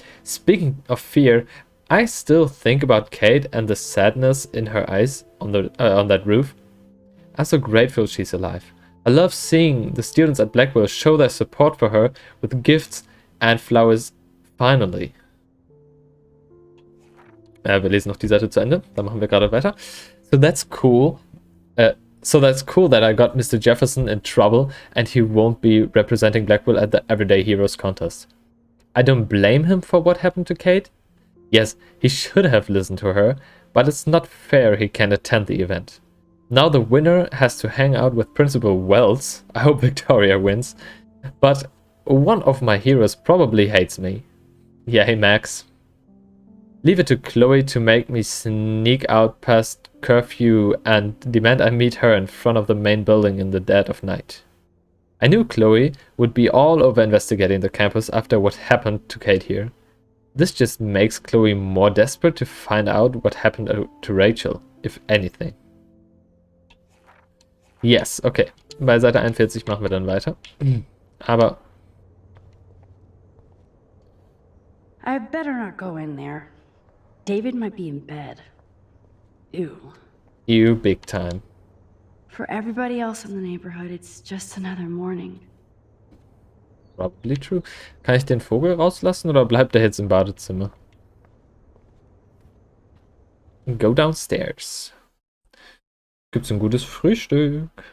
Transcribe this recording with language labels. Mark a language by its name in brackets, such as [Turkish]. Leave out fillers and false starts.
[English] Speaking of fear, I still think about Kate and the sadness in her eyes on that roof. I'm so grateful she's alive. I love seeing the students at Blackwell show their support for her with gifts and flowers finally. [German] Wir lesen noch die Seite zu Ende, dann machen wir gerade weiter. [English] So that's cool. That's cool that I got Mr. Jefferson in trouble and he won't be representing Blackwell at the Everyday Heroes contest. I don't blame him for what happened to Kate. Yes, he should have listened to her, but it's not fair he can't attend the event. Now the winner has to hang out with Principal Wells. I hope Victoria wins. But one of my heroes probably hates me. Yay, Max. Leave it to Chloe to make me sneak out past curfew and demand I meet her in front of the main building in the dead of night. I knew Chloe would be all over investigating the campus after what happened to Kate here. This just makes Chloe more desperate to find out what happened to Rachel, if anything. Yes, okay. [German] Bei Seite 41 machen wir dann weiter. Aber... [English] I better not go in there. David might be in bed. Ew. You big time. For everybody else in the neighborhood, it's just another morning. Probably true. [German] Kann ich den Vogel rauslassen oder bleibt er jetzt im Badezimmer? [English] Go downstairs. Gibt's ein gutes Frühstück?